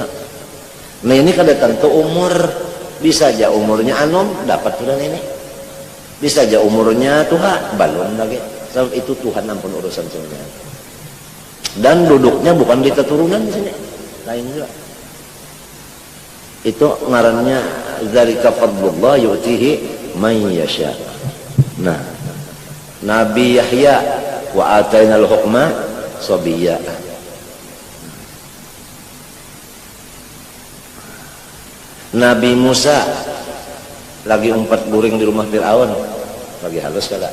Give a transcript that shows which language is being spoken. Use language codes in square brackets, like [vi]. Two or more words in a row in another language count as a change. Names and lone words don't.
[bjn] Nah ini kada tentu umur bisa aja umurnya anom dapat sudah ini bisa aja umurnya tua balon lagi sebab itu Tuhan ampun urusan semuanya dan duduknya bukan di keturunan di sini lain juga itu ngarannya [ar] ذلك فضل الله يؤتيه من يشاء. [bjn] Nah Nabi Yahya [ar] وآتيناه الحكم صبيا. [bjn] Nabi Musa lagi umpat buring di rumah Fir'aun lagi halus kada.